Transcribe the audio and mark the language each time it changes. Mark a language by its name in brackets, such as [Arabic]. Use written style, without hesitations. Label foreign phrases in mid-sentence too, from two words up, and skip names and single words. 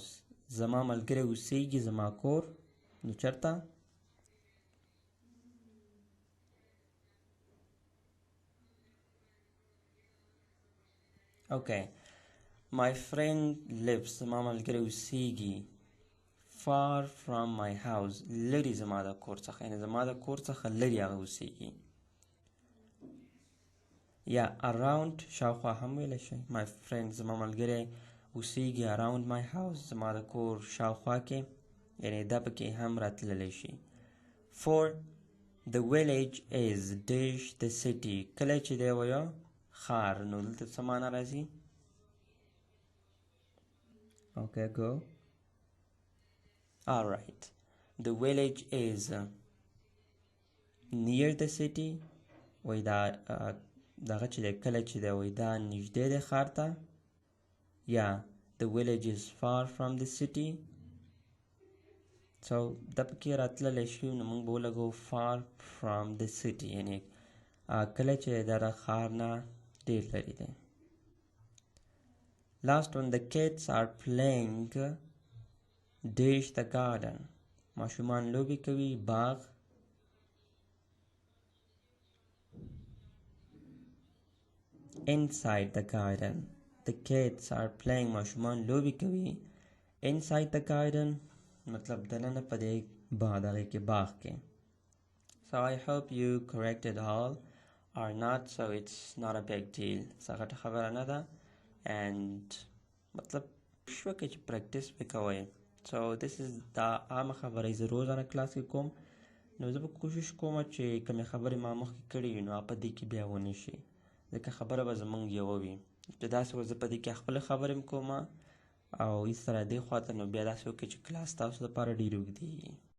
[Pashto] زما ملګری اوسیږي زما کور. نو چرته [English] Okay, my friend lives. [Pashto] زما ملګری اوسیږي [English] far from my house. [Pashto] لري زما د کور څخه یعنی زما د کور څخه لري هغه اوسیږي. یا around شاوخوا هم ویلی شئ. [English] my friend [Pashto] زما ملګری اوسیږي [English] around my house. [Pashto] زما د کور شاوخوا کې یعنی دا پکې هم راتللی شي. [English] 4 the village is dash the city. [Pashto] کله چې دی ویو ښار نو دلته څه معنا راځي؟ [English] Okay, go. Alright, the village is near the city. [Pashto] وای دا دغه چې دی کله چې دی وای دا نږدې دی ښار ته. [English] یا the village is far from the city. [Pashto] So دا پکې راتللی شي نو موږ به ولګو [English] far from the city [Pashto] یعنی کله چې دا د ښار نه ډېر لرې دی. [English] Last one, the kids are playing dash the garden. [Pashto] ماشومان لوبې کوي باغ. [English] inside the garden. The kids are playing. [Pashto] ماشومان لوبې کوي [English] inside the garden [Pashto] مطلب دننه په دې دغه کې باغ کې. [English] So I hope you corrected all or not, so it's not a big deal. [Pashto] څه غټه خبره نه ده and مطلب شوه کې چې پریکټس وکوئ. [English] So this is [Pashto] دا عامه خبرې زه روزانه کلاس کې کوم. نو زه به کوشش کوم چې کومې خبرې ما مخکې کړي وي نو په دې کې بیا ونه شي ځکه خبره به زموږ یوه وي. چې داسې زه په دې کې خپله خبرې هم کوم او هېڅ سره دې خواته نو بیا داسې وکړئ چې کلاس تاسو لپاره ډېر اوږدېږي.